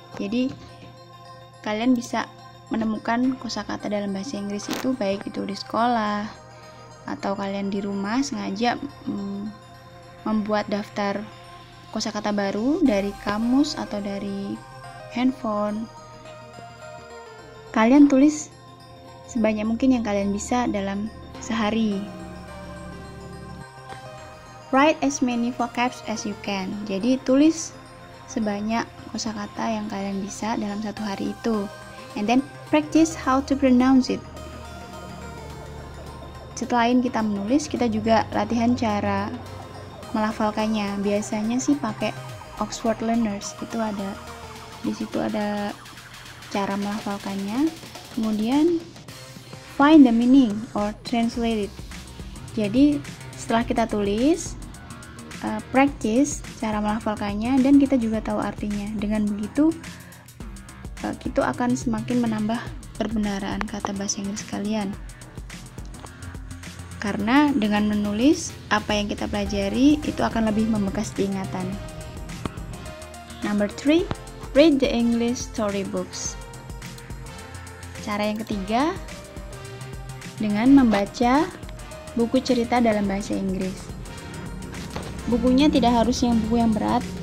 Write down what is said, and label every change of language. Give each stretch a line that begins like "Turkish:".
Indonesian: Jadi kalian bisa menemukan kosakata dalam bahasa Inggris itu baik itu di sekolah atau kalian di rumah sengaja membuat daftar kosakata baru dari kamus atau dari handphone. Kalian tulis sebanyak mungkin yang kalian bisa dalam sehari.
English: Write as many vocabs as you can.
Indonesian: Jadi tulis sebanyak kosakata yang kalian bisa dalam satu hari itu.
English: And then practice how to pronounce it.
Indonesian: Selain kita menulis, kita juga latihan cara melafalkannya. Biasanya sih pakai Oxford Learners. Di situ ada cara melafalkannya.
English: Kemudian find the meaning or translate it.
Indonesian: Jadi setelah kita tulis, practice cara melafalkannya, dan kita juga tahu artinya. Dengan begitu itu akan semakin menambah perbendaharaan kata bahasa Inggris kalian, karena dengan menulis apa yang kita pelajari itu akan lebih membekas di ingatan.
English: Number 3, read the English storybooks.
Indonesian: Cara yang ketiga, dengan membaca buku cerita dalam bahasa Inggris. Bukunya tidak harus yang buku yang berat.